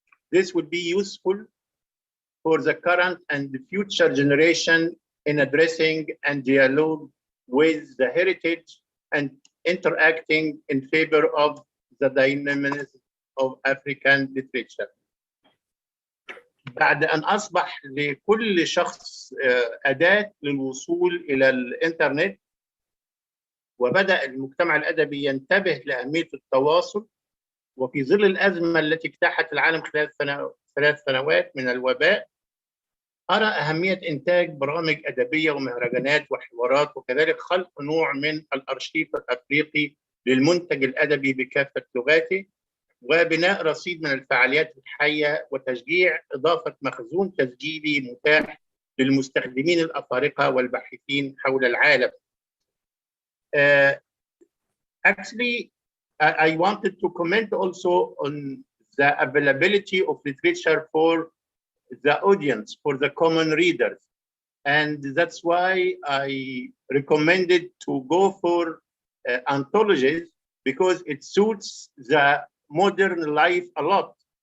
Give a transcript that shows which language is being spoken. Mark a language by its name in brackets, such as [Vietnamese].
[English] This would be useful for the current and the future generation in addressing and dialogue with the heritage and interacting in favor of the dynamism of African literature. [Arabic] بعد أن أصبح لكل شخص أداة للوصول إلى الإنترنت، وبدأ المجتمع الأدبي ينتبه لأهمية التواصل، وفي ظل الأزمة التي اجتاحت العالم خلال 3 سنوات من الوباء، أرى أهمية إنتاج برامج أدبية ومهرجانات وحوارات، وكذلك خلق نوع من الأرشيف الأفريقي للمنتج الأدبي بكافة لغاته، وبناء رصيد من الفعاليات الحية وتشجيع إضافة مخزون تسجيلي متاح للمستخدمين الأفارقة والباحثين حول العالم. [English] Actually, I wanted to comment also on the availability of literature for the audience, for the common readers. And that's why I recommended to go for anthologies, because it suits the modern life a lot.